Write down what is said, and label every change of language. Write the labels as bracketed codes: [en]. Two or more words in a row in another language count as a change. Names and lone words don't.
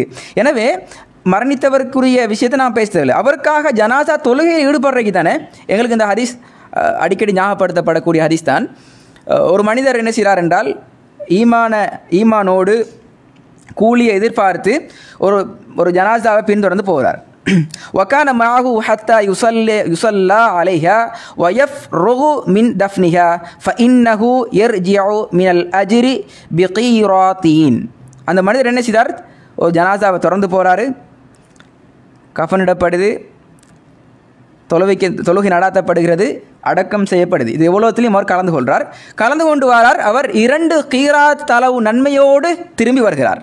[ta] எனவே மரணித்தவருக்குரிய விஷயத்தை நான் பேசுறதில்லை. அவருக்காக ஜனாசா தொழுகையில் ஈடுபடுறதுக்கு தானே எங்களுக்கு இந்த ஹதீஸ் அடிக்கடி ஞாபகப்படுத்தப்படக்கூடிய ஹதீஸ் தான். ஒரு மனிதர் என்ன செய்கிறார் என்றால் ஈமானோடு கூலியை எதிர்பார்த்து ஒரு ஜனாசாவை பின்தொடர்ந்து போகிறார். [ar] وكان معه حتى يصلى عليها ويفرغ من دفنها فإنه يرجع من الأجر بقيراطين. [ta] அந்த மனிதர் என்ன செய்தார், ஒரு ஜனாசாவை திறந்து போகிறாரு, கஃனிடப்படுது, தொழுகை நடாத்தப்படுகிறது, அடக்கம் செய்யப்படுது. இது எவ்வளோத்துலையும் அவர் கலந்து கொண்டு வரார். அவர் 2 கீராத் அளவு நன்மையோடு திரும்பி வருகிறார்.